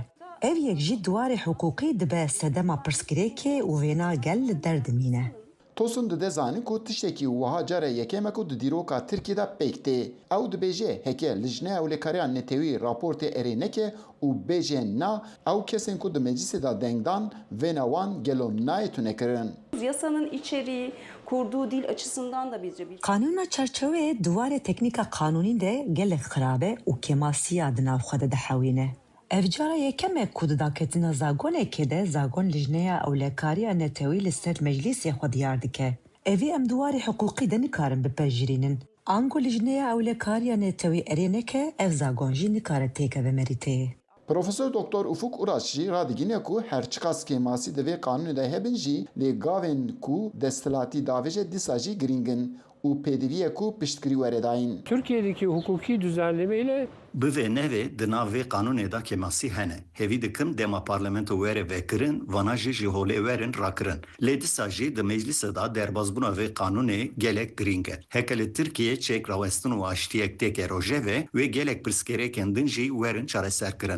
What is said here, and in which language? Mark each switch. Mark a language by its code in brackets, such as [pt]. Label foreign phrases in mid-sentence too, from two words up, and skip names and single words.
[ku] Ev yek jî duwarê hukukî dibe sedema pirsgirêkê û vêna gel li derdimîne. Tosun dide zanîn ku tiştekî wiha care yekeme ku di dîroka Tirkiyeyê de pêk tê. Ew dibêje heke Lijneya Ewlekariya Netewî raportê erê neke û bêjên na ew kesên ku di meclisê da dengdan vêna wan gelo nayê tune kirin. [tr] Yasanın içeriği, kurduğu dil açısından da bizce bir... [ku] Kanûna çerçeveyê duwarê teknîka kanûnî de gelek xirabe û kemasiya di nav xwe de dihewîne. Ev cara yekemek ku di daketina zagonekê de zagon Lijneya Ewlekariya Netewî li ser meclisê xwe diyar dike. Evî em duwarê hukukî de nikarin bipejirînin. Ango Lijneya Ewlekariya Netewî erê neke ev zagon jî nikare têkeve merîteyê. Profesör Doktor Ufuk Uraş jî radigîne ku herçiqas kemasî di vê kanûnê de hebin jî lê gavên ku desthilatî davêje dîsa jî giringin û pêdiviyê ku piştgirî were dayîn. [tr] Türkiye'deki hukuki düzenleme ile [ku] Bi vê nevê di nav vê kanûnê da kemasî hene. Hevî dikin dema parlamento were vekirin, vana jî ji holê werin rakirin. Lê dîsa jî di meclîsê da derbasbûna vê kanûnê gelek giring e. Heke li Tirkiye çek rawestin û aştiyek têke rojeve wê gelek pirsgirêkên din jî werin çareserkirin.